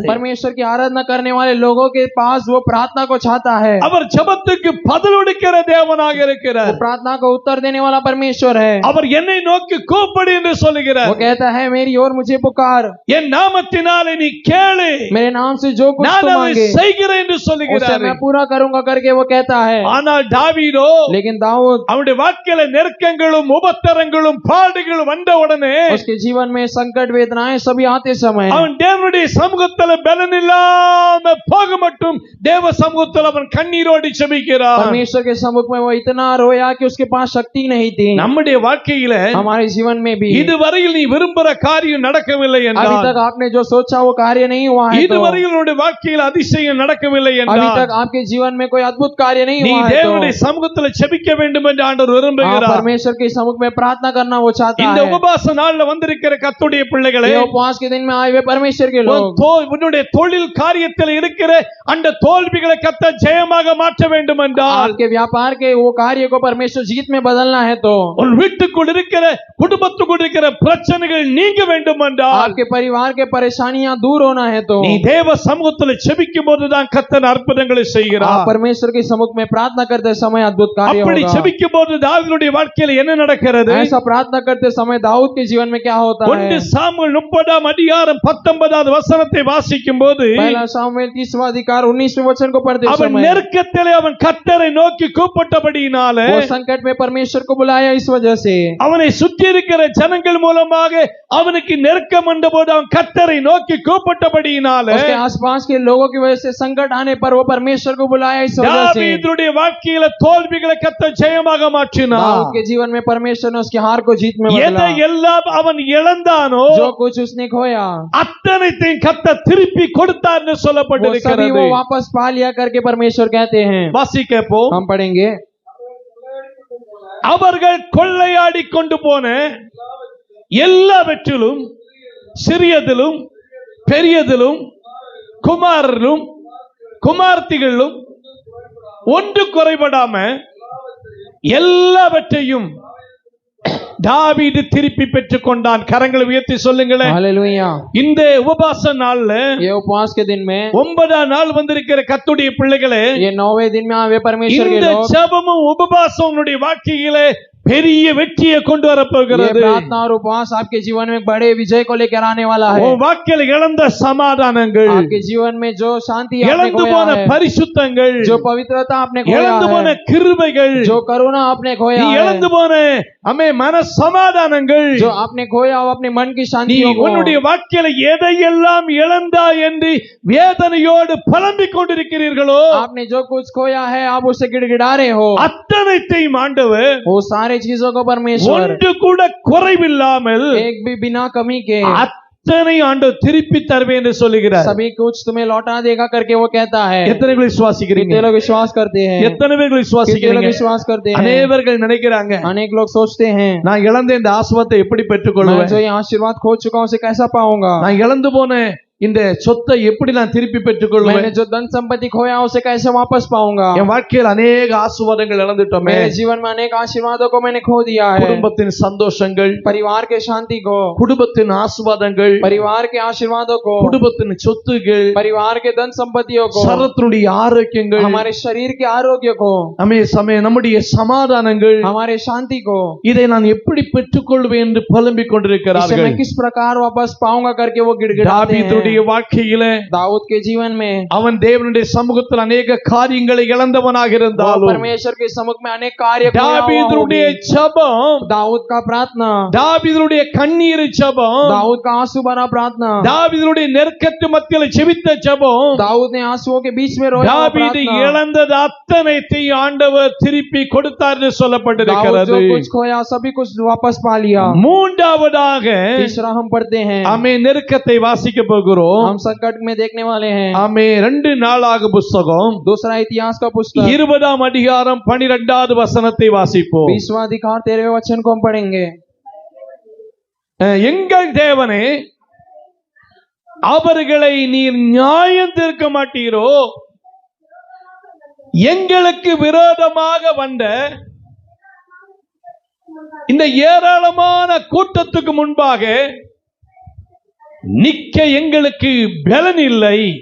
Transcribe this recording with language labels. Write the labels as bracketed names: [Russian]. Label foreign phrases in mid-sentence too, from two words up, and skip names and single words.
[Hindi] परमेश्वर की आराधना करने वाले लोगों के पास वो प्रार्थना को चाहता है [Tamil] அவர் ஜெபத்துக்கு பதிலளிக்கிற தேவனாக [Hindi] वो [Tamil] இருக்கிறார் [Hindi] प्रार्थना को उत्तर देने वाला परमेश्वर है [Tamil] அவர் என்னை நோக்கி கூப்பிடு என்று சொல்லுகிறார் [Hindi] वो कहता है मेरी ओर मुझे पुकार [Tamil] என் நாமத்தினாலே நீ கேளு [Hindi] मेरे नाम से जो कुछ [Tamil] நான் [Hindi] तू [Tamil] அதை [Hindi] मांगे [Tamil] செய்கிறேன் என்று [Hindi] उसे [Tamil] சொல்லுகிறார் [Hindi] मैं पूरा करूंगा करके वो कहता है [Tamil] ஆனால் தாவீதோ [Hindi] लेकिन दाऊद [Tamil] அவனுடைய வாழ்க்கையில நெருக்கங்களும் உபத்திரங்களும் பாடுகளும் வந்த உடனே [Hindi] उसके जीवन में संकट वेदनाएं सभी आते समय [Tamil] அவன் தேவனுடைய சமூகத்துல பலன் இல்லாம போக மட்டும் தேவ சமூகத்துல அவன் கண்ணீரோடு ஜெபிக்கிறான் [Hindi] परमेश्वर के सम्मुख में वो इतना रोया कि उसके पास शक्ति नहीं थी [Tamil] நம்முடைய வாழ்க்கையில [Hindi] हमारे जीवन में भी [Tamil] இதுவரையில் நீ விரும்புற காரியம் நடக்கவில்லை [Hindi] अभी [Tamil] என்றால் [Hindi] तक आपने जो सोचा वो कार्य नहीं हुआ है तो [Tamil] இதுவரையில் உன்னுடைய வாழ்க்கையில் அதிசயம் நடக்கவில்லை [Hindi] अभी [Tamil] என்றால் [Hindi] तक आपके जीवन में कोई अद्भुत कार्य नहीं [Tamil] நீ [Hindi] हुआ है तो [Tamil] தேவனுடைய சமூகத்துல ஜெபிக்க வேண்டும் என்று ஆண்டவர் [Hindi] आप [Tamil] விரும்புகிறார் [Hindi] परमेश्वर के सम्मुख में प्रार्थना करना वो चाहता [Tamil] இந்த [Hindi] है। [Tamil] உபவாச நாள்ல வந்திருக்கிற கர்த்தருடைய பிள்ளைகளே, [Hindi] ये उपवास के दिन में आए हुए परमेश्वर के लोग, [Tamil] உன்னுடைய தொழில் காரியத்தில் இருக்கிற அந்த தோல்விகளை கர்த்தர் ஜெயமாக மாற்ற வேண்டும் என்றால், [Hindi] आपके व्यापार के वो कार्य को परमेश्वर जीत में बदलना है तो, [Tamil] உன் வீட்டுக்குள் இருக்கிற குடும்பத்துக்குள் இருக்கிற பிரச்சனைகள் நீங்க வேண்டும் என்றால், [Hindi] आपके परिवार के परेशानियां दूर होना है तो, [Tamil] நீ தேவ சமூகத்தில் ஜெபிக்கும் போதுதான் கர்த்தர் அற்புதங்களை [Hindi] आप [Tamil] செய்கிறார். [Hindi] परमेश्वर के सम्मुख में प्रार्थना करते समय अद्भुत कार्य [Tamil] அப்படி [Hindi] होगा। [Tamil] ஜெபிக்கும் போது தாவீதுடைய வாழ்க்கையில என்ன நடக்கிறது? [Hindi] ऐसा प्रार्थना करते समय दाऊद के जीवन में क्या होता है? [Tamil] 1 சாமுவேல் 30ஆம் அதிகாரம் 19வது வசனத்தை வாசிக்கும் போது, [Hindi] पहला सामुएल 30वां अधिकार 19वें वचन को पढ़ते [Tamil] அவன் [Hindi] समय, [Tamil] நெருக்கத்திலே அவன் கர்த்தரை நோக்கி கூப்பிட்டபடியினாலே, [Hindi] वो संकट में परमेश्वर को बुलाया इस वजह से, [Tamil] அவனை சுற்றி இருக்கிற ஜனங்கள் மூலமாக அவனுக்கு நெருக்கம் வந்தபோது அவன் கர்த்தரை நோக்கி கூப்பிட்டபடியினாலே, [Hindi] उसके आसपास के लोगों की वजह से संकट आने पर वो परमेश्वर को बुलाया इस वजह से, [Tamil] தாவீதுடைய வாழ்க்கையில தோல்விகளை கர்த்தர் ஜெயமாக மாற்றினார். [Hindi] दाऊद के जीवन में परमेश्वर ने उसकी हार को जीत में [Tamil] எதை [Hindi] बदला। [Tamil] எல்லாம் அவன் இழந்தானோ [Hindi] जो कुछ उसने खोया [Tamil] அத்தனைத்தையும் கர்த்தர் திருப்பி கொடுத்தார்னு [Hindi] वो सभी [Tamil] சொல்லப்பட்டிருக்கிறது. [Hindi] वो वापस पा लिया करके परमेश्वर कहते हैं। [Tamil] வாசிக்கப்போம். [Hindi] हम पढ़ेंगे, [Tamil] அவர்கள் கொள்ளையாடி கொண்டு போன எல்லாவற்றிலும் சிறியதிலும் பெரியதிலும் குமாரரும் குமார்த்திகளும் ஒன்று குறைபடாம எல்லாவற்றையும் தாவீது திருப்பி பெற்றுக் கொண்டான். கரங்களை உயர்த்தி சொல்லுங்களேன். [Hindi] हालेलुया। [Tamil] இந்த உபவாச நாள்ல [Hindi] ये उपवास के दिन में [Tamil] 9ஆம் நாள் வந்திருக்கிற கர்த்தருடைய பிள்ளைகளே, [Hindi] ये 9वें दिन में आवे परमेश्वर के [Tamil] இந்த [Hindi] लोग, [Tamil] ஜெபமும் உபவாசம் உன்னுடைய வாழ்க்கையிலே பெரிய வெற்றியை கொண்டு [Hindi] ये [Tamil] வரப்போகிறது. [Hindi] प्रार्थना और उपवास आपके जीवन में बड़े विजय को लेकर आने वाला है। [Tamil] உன் வாழ்க்கையில இழந்த சமாதானங்கள், [Hindi] आपके जीवन में जो शांति आपने [Tamil] இழந்து [Hindi] खोया [Tamil] போன [Hindi] है, [Tamil] பரிசுத்தங்கள், [Hindi] जो पवित्रता आपने खोया [Tamil] இழந்து போன [Hindi] है, [Tamil] கிருபைகள், [Hindi] जो करुणा आपने खोया है, [Tamil] இழந்து போன மன சமாதானங்கள், [Hindi] जो आपने खोया वो अपने मन की [Tamil] நீ [Hindi] शांतियों को, [Tamil] உன்னுடைய வாழ்க்கையில எதையெல்லாம் இழந்தாய் என்று வேதனையோடு புலம்பிக் கொண்டிருக்கிறீர்களோ, [Hindi] आपने जो कुछ खोया है आप उससे गिड़गिड़ा रहे हो, [Tamil] அத்தனைத்தையும் ஆண்டவர் [Hindi] वो सारे चीजों को परमेश्वर [Tamil] ஒன்று கூட குறைவில்லாமல் [Hindi] एक भी बिना कमी के [Tamil] அத்தனை ஆண்டவர் திருப்பி தருவேன் என்று சொல்லுகிறார். [Hindi] सभी कुछ तुम्हें लौटा देगा करके वो कहता है। [Tamil] எத்தனை பேர் விசுவாசிக்கிறீங்க? [Hindi] कितने लोग विश्वास करते हैं? [Tamil] எத்தனை பேர் [Hindi] कितने लोग [Tamil] விசுவாசிக்கிறீங்க? [Hindi] विश्वास करते हैं? [Tamil] அநேகர்கள் நினைக்கிறாங்க, [Hindi] अनेक लोग सोचते हैं, [Tamil] நான் இழந்த இந்த ஆசீர்வாதத்தை எப்படி [Hindi] मैं [Tamil] பெற்றுக்கொள்வேன், [Hindi] जो ये आशीर्वाद खो चुका हूं उसे कैसा पाऊंगा, [Tamil] நான் இழந்து போன இந்த சொத்தை எப்படி நான் திருப்பி பெற்றுக்கொள்வேன், [Hindi] मैंने जो धन संपत्ति खोया उसे कैसे वापस पाऊंगा, [Tamil] என் வாழ்க்கையில் அநேக ஆசீர்வாதங்கள் இழந்துட்டோமே, [Hindi] मेरे जीवन में अनेक आशीर्वादों को मैंने खो दिया है, [Tamil] குடும்பத்தின் சந்தோஷங்கள், [Hindi] परिवार के शांति को, [Tamil] குடும்பத்தின் ஆசீர்வாதங்கள், [Hindi] परिवार के आशीर्वादों को, [Tamil] குடும்பத்தின் சொத்துகள், [Hindi] परिवार के धन संपत्तियों को, [Tamil] சரத்தினுடைய ஆரோக்கியங்கள், [Hindi] हमारे शरीर के आरोग्य को, [Tamil] நம்முடைய சமாதானங்கள், [Hindi] हमारे शांति को, [Tamil] இதை நான் எப்படி பெற்றுக்கொள்வேன் என்று புலம்பிக் [Hindi] इसे [Tamil] கொண்டிருக்கிறார்கள். [Hindi] मैं किस प्रकार वापस पाऊंगा करके वो गिड़गिड़ाते हैं। [Tamil] தாவீதுடைய வாழ்க்கையிலே [Hindi] दाऊद के जीवन में [Tamil] அவன் தேவனுடைய சமூகத்தில் அநேக காரியங்களை இழந்தவனாக [Hindi] वो [Tamil] இருந்தாலும், [Hindi] परमेश्वर के सम्मुख में अनेक कार्य खोया हुआ [Tamil] தாவீதுடைய [Hindi] होगी। [Tamil] ஜெபம், [Hindi] दाऊद का प्रार्थना, [Tamil] தாவீதுடைய கண்ணீர் ஜெபம், [Hindi] दाऊद का आंसू भरा प्रार्थना, [Tamil] தாவீதுடைய நெருக்கத்து மத்தியில் ஜெபித்த ஜெபம், [Hindi] दाऊद ने आंसुओं के बीच में रोया हुआ [Tamil] தாவீது [Hindi] प्रार्थना, [Tamil] இழந்தது அத்தனைத்தையும் ஆண்டவர் திருப்பி கொடுத்தார் என்று [Hindi] दाऊद [Tamil] சொல்லப்பட்டிருக்கிறது. [Hindi] जो कुछ खोया सभी कुछ वापस पा लिया। [Tamil] மூன்றாவதாக [Hindi] तीसरा हम पढ़ते हैं, [Tamil] ஆமே நெருக்கத்தை வாசிக்க போகிறோம். [Hindi] हम संकट में देखने वाले हैं। [Tamil] ஆமே 2 நாளாக புஸ்தகம் [Hindi] दूसरा इतिहास का पुस्तक [Tamil] 20ஆம் அதிகாரம் 12வது வசனத்தை வாசிப்போம். [Hindi] 20वां अधिकार 13वें वचन को हम पढ़ेंगे। [Tamil] எங்கள் தேவனே, அவர்களை நீர் நியாயம் தீர்க்க மாட்டீரோ, எங்களுக்கு விரோதமாக வந்த இந்த ஏராளமான கூட்டத்துக்கு முன்பாக நிக்க எங்களுக்கு பலன் இல்லை.